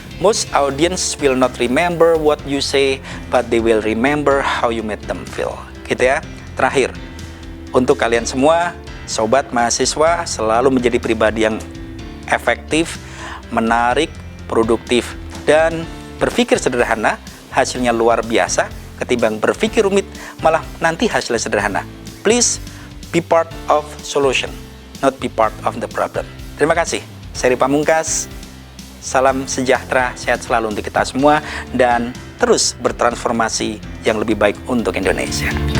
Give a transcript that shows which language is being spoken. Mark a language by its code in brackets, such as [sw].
[en] Most audience will not remember what you say, but they will remember how you made them feel. [id] Gitu ya. Terakhir, untuk kalian semua, sobat mahasiswa, selalu menjadi pribadi yang efektif, menarik, produktif, dan berpikir sederhana, hasilnya luar biasa. Ketimbang berpikir rumit, malah nanti hasilnya sederhana. [en] Please be part of solution, not be part of the problem. [id] Terima kasih. Seri Pamungkas, salam sejahtera, sehat selalu untuk kita semua, dan terus bertransformasi yang lebih baik untuk Indonesia.